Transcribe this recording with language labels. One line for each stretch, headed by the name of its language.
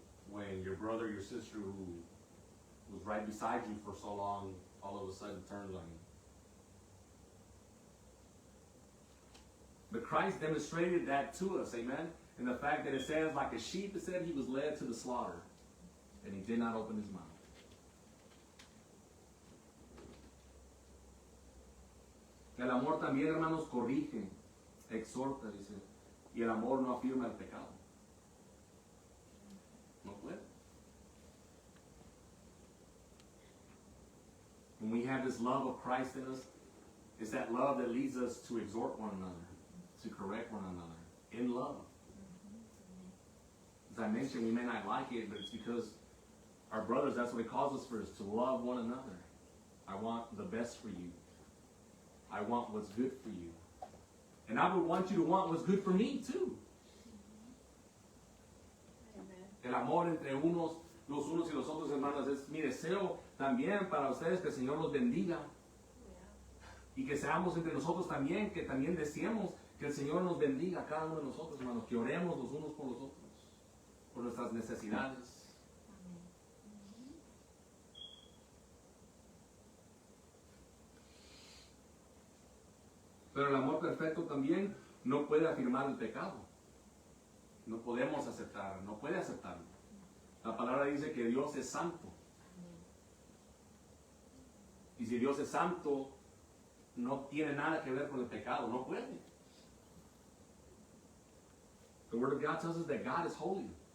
English: When your brother, your sister who was right beside you for so long, all of a sudden turns on you. But Christ demonstrated that to us, amen? And the fact that it says, like a sheep, it said he was led to the slaughter, and he did not open his mouth.
Spanish: El amor también, hermanos, corrige, exhorta, dice, y el amor no afirma el pecado. No puede.
English: When we have this love of Christ in us, it's that love that leads us to exhort one another, to correct one another, in love. As I mentioned, we may not like it, but it's because our brothers, that's what it calls us for, is to love one another. I want the best for you. I want what's good for you. And I would want you to want what's good for me, too.
Spanish: El amor entre los unos y los otros, hermanos, es mi deseo también para ustedes, que el Señor los bendiga. Y que seamos entre nosotros también, que también deseemos que el Señor nos bendiga a cada uno de nosotros, hermanos, que oremos los unos por los otros, por nuestras necesidades. Pero el amor perfecto también no puede afirmar el pecado. No podemos aceptar, no puede aceptarlo. La palabra dice que Dios es santo. Y si Dios es santo, no tiene nada que ver con el pecado, no puede.
English: The Word of God tells us that God is holy.